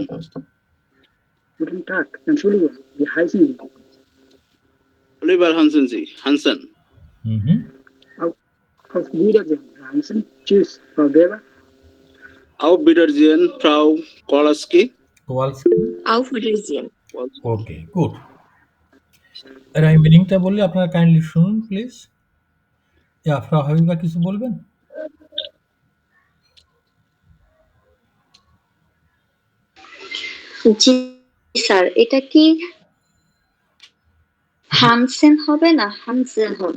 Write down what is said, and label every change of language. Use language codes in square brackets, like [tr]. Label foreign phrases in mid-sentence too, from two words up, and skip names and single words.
[de] Guten Tag, Entschuldigung, wie heißen Sie? Oliver Hansen. Mhm. Auf Wiedersehen, Hansen. Tschüss, Frau Weber. Auf Wiedersehen, Frau Kowalski. Kowalski. Auf Wiedersehen. [en] Okay, good. [bn] এর আমি মিনিংটা বললে আপনারা কাইন্ডলি শুনুন প্লিজ। ফ্রাউ হাবিবা কিছু বলবেন? জি স্যার, এটা কি হানসেন হবে না হানসেন হবে?